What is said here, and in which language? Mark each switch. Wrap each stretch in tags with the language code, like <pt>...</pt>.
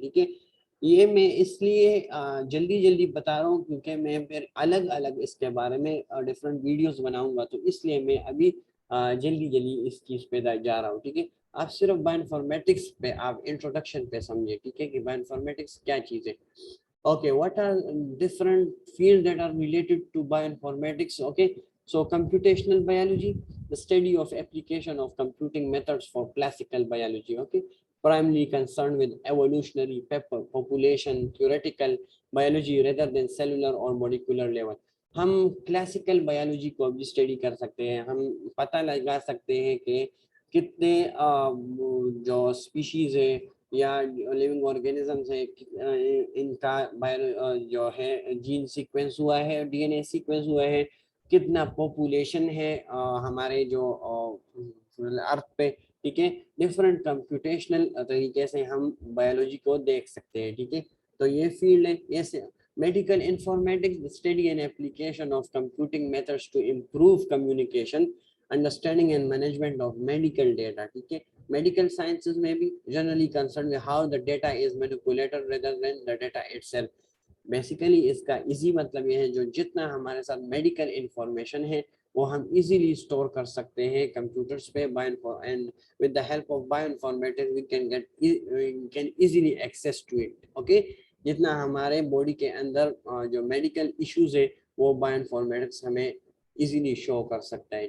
<ur>ٹھیک ہے، یہ میں اس لیے جلدی جلدی بتا رہا ہوں کیونکہ میں پھر الگ الگ اس کے بارے میں ڈفرنٹ ویڈیوز بناؤں گا، تو اس لیے میں ابھی جلدی جلدی اس چیز پہ جا رہا ہوں. ٹھیک ہے، آپ صرف بائو انفارمیٹکس پہ آپ انٹروڈکشن پہ سمجھے، ٹھیک ہے، کہ بائو انفارمیٹکس کیا چیز ہے.</ur> <en>Okay, what are different fields that are related to bioinformatics? Okay, so computational biology, the study of application of computing methods for classical biology. Okay, primarily concerned with evolutionary population theoretical biology rather than cellular or molecular level.</en> <ur>ہم classical biology کو بھی study کر سکتے ہیں، ہم پتہ لگا سکتے ہیں کہ کتنے جو اسپیشیز ہیں یا لیونگ آرگینزمس ہیں، ان کا جو ہے جین سیکوینس ہوا ہے، ڈی این اے سیکوینس ہوا ہے، کتنا پاپولیشن ہے ہمارے جو ارتھ پہ. ٹھیک ہے، ڈفرینٹ کمپیوٹیشنل طریقے سے ہم بایولوجی کو دیکھ سکتے ہیں. ٹھیک ہے، تو یہ فیلڈ ہے.</ur> <en>Yes, medical informatics, the study and application of computing methods to improve communication, understanding and management of medical data.</en> <ur>ٹھیک ہے،</ur> <en>medical sciences</en> <ur>میں بھی</ur> <en>generally concerned with how the data is manipulated rather than the data itself.</en> <ur>Basically اس کا easy مطلب یہ ہے جو جتنا ہمارے ساتھ میڈیکل انفارمیشن ہے وہ ہم ایزیلی اسٹور کر سکتے ہیں کمپیوٹرس پہ.</ur> <en>and with the help of bioinformatics we can easily access to it.</en> <ur>okay, جتنا ہمارے باڈی کے اندر جو میڈیکل ایشوز ہے وہ بائیو انفارمیٹکس ہمیں ایزیلی شو کر سکتا ہے.</ur>